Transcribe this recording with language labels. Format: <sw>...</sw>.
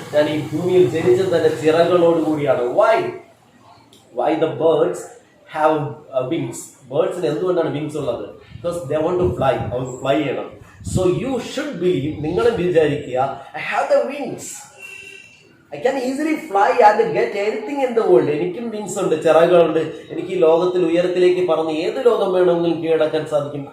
<ml>ഞാൻ ഈ ഭൂമിയിൽ ജനിച്ചത് തന്നെ ചിറകളോട് കൂടിയാണ്.</ml> <en>Why the birds have wings?</en> <ml>ബേർഡ്സിന് എന്തുകൊണ്ടാണ് വിങ്സ് ഉള്ളത്?</ml> <en>Because they want to fly.</en> <ml>അവർക്ക് ഫ്ലൈ ചെയ്യണം.</ml> <en>so you should believe,</en> <ml>നിങ്ങളും വിചാരിക്കുക,</ml> <en>I have the wings. I can easily fly and get anything in the world.</en> <ml>എനിക്കും വിങ്സ് ഉണ്ട്, ചിറകുകളുണ്ട്. എനിക്ക് ഈ ലോകത്തിൽ ഉയരത്തിലേക്ക് പറന്ന് ഏത് ലോകം വേണമെങ്കിലും കീഴടക്കാൻ സാധിക്കും.</ml>